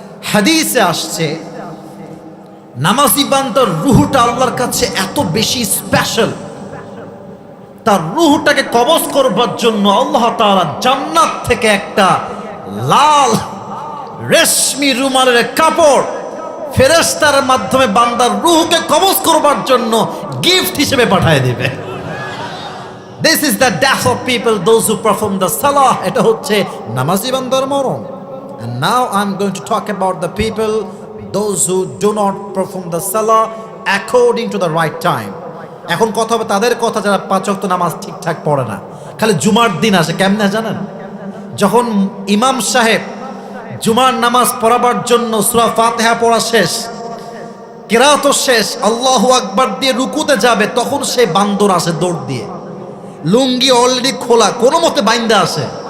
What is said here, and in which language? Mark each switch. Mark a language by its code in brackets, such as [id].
[bn] হাদিসে আসছে, নামাজি বান্দার রুহটা আল্লাহর কাছে এত বেশি স্পেশাল, তার রুহটাকে কবজ করবার জন্য আল্লাহ তাআলা জান্নাত থেকে একটা লাল রেশমি রুমালের কাপড় ফেরেশতার মাধ্যমে বান্দার রুহকে কবজ করবার জন্য গিফট হিসেবে পাঠিয়ে দিবে। [en] This is the death of people, those who perform the salah. [bn] এটা হচ্ছে নামাজি বান্দার মরণ। [en] And now I'm going to talk about the people, those who do not perform the salah according to the right time. [bn] এখন কথা হবে তাদের কথা যারা 5 ওয়াক্ত নামাজ ঠিকঠাক পড়ে না, খালি জুমার দিন আসে। কেমনে জানেন? যখন ইমাম সাহেব জুমার নামাজ পড়াবার জন্য সূরা ফাতিহা পড়া শেষ, কিরাতও শেষ, আল্লাহু আকবার দিয়ে রুকুতে যাবে, তখন সে বান্দর আসে দৌড় দিয়ে, লুঙ্গি অলরেডি খোলা, কোনো মতে বাইন্দা আসে।